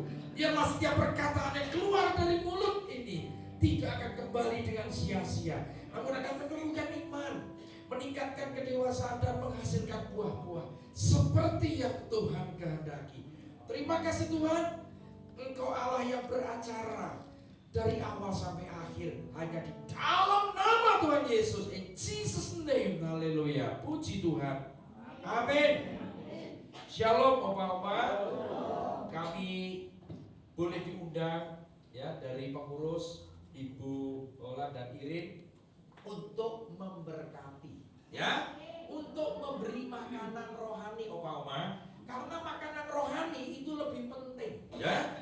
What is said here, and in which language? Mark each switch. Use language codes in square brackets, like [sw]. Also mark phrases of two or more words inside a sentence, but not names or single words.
[id] Biarlah setiap perkataan yang keluar dari mulut ini tidak akan kembali dengan sia-sia, namun akan menumbuhkan iman, meningkatkan kedewasaan dan menghasilkan buah-buah seperti yang Tuhan kehendaki. Terima kasih Tuhan, Engkau Allah yang beracara dari awal sampai akhir hanya di dalam nama Tuhan Yesus. [en] In Jesus name, [id] haleluya. Puji Tuhan. Amin. Shalom opa-opa. Kami boleh diundang ya dari pengurus Ibu Ola dan Irin untuk memberkati ya, untuk memberi makanan rohani opa-oma. Karena makanan rohani itu lebih penting ya.